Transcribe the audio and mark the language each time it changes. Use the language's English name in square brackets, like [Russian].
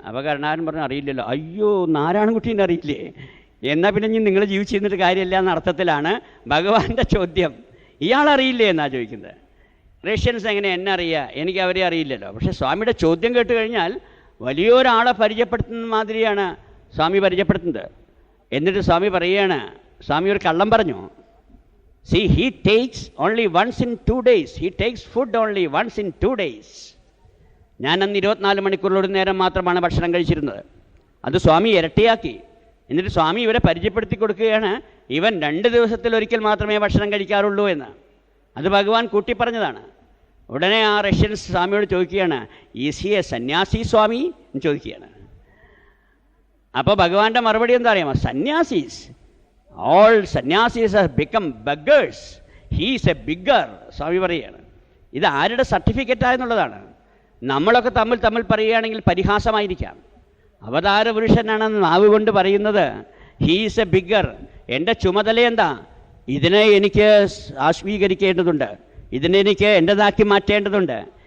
[Malayalam] അപ്പോൾ കരുണാകരൻ പറഞ്ഞു, അറിയില്ലല്ലോ. അയ്യോ, നാരായണൻകുട്ടീനെ അറിയില്ലേ? എന്നാൽ പിന്നെ ഇനി നിങ്ങൾ ജീവിച്ചിരുന്നിട്ട് കാര്യമില്ല എന്ന അർത്ഥത്തിലാണ് ഭഗവാന്റെ ചോദ്യം. ഇയാളറിയില്ലേ എന്നാണ് ചോദിക്കുന്നത്. റഷ്യൻസ് എങ്ങനെ എന്നെ അറിയുക? എനിക്ക് അവരെ അറിയില്ലല്ലോ. പക്ഷേ സ്വാമിയുടെ ചോദ്യം കേട്ട് കഴിഞ്ഞാൽ വലിയൊരാളെ പരിചയപ്പെടുത്തുന്ന മാതിരിയാണ് സ്വാമി പരിചയപ്പെടുത്തുന്നത്. എന്നിട്ട് സ്വാമി പറയുകയാണ്, സ്വാമി ഒരു കള്ളം പറഞ്ഞു. [English] See, he takes only once in 2 days. He takes food only once in 2 days. [Malayalam] ഞാൻ അന്ന് 24 മണിക്കൂറിലൊരു നേരം മാത്രമാണ് ഭക്ഷണം കഴിച്ചിരുന്നത്. അത് സ്വാമി ഇരട്ടിയാക്കി. എന്നിട്ട് സ്വാമി ഇവരെ പരിചയപ്പെടുത്തി കൊടുക്കുകയാണ്, ഇവൻ 2 ദിവസത്തിലൊരിക്കൽ മാത്രമേ ഭക്ഷണം കഴിക്കാറുള്ളൂ എന്ന്. അത് ഭഗവാൻ കൂട്ടിപ്പറഞ്ഞതാണ്. ഉടനെ ആ റഷ്യൻസ് സ്വാമിയോട് ചോദിക്കുകയാണ്, [English] is he a sannyasi swami [Malayalam] എന്ന് ചോദിക്കുകയാണ്. അപ്പോൾ ഭഗവാന്റെ മറുപടി എന്താ അറിയാമോ? [English] Sannyasis, all sannyasis have become beggars. He is a beggar. [Malayalam] സ്വാമി പറയുകയാണ്. ഇത് ആരുടെ സർട്ടിഫിക്കറ്റായെന്നുള്ളതാണ്. നമ്മളൊക്കെ തമ്മിൽ പറയുകയാണെങ്കിൽ പരിഹാസമായിരിക്കാം. അവതാര പുരുഷനാണെന്ന് നാവ് കൊണ്ട് പറയുന്നത് [English] He is a beggar. [Malayalam] എൻ്റെ ചുമതല എന്താ? ഇതിനെ എനിക്ക് ആശ്വീകരിക്കേണ്ടതുണ്ട്, ഇതിനെ എനിക്ക് എൻ്റെതാക്കി മാറ്റേണ്ടതുണ്ട്.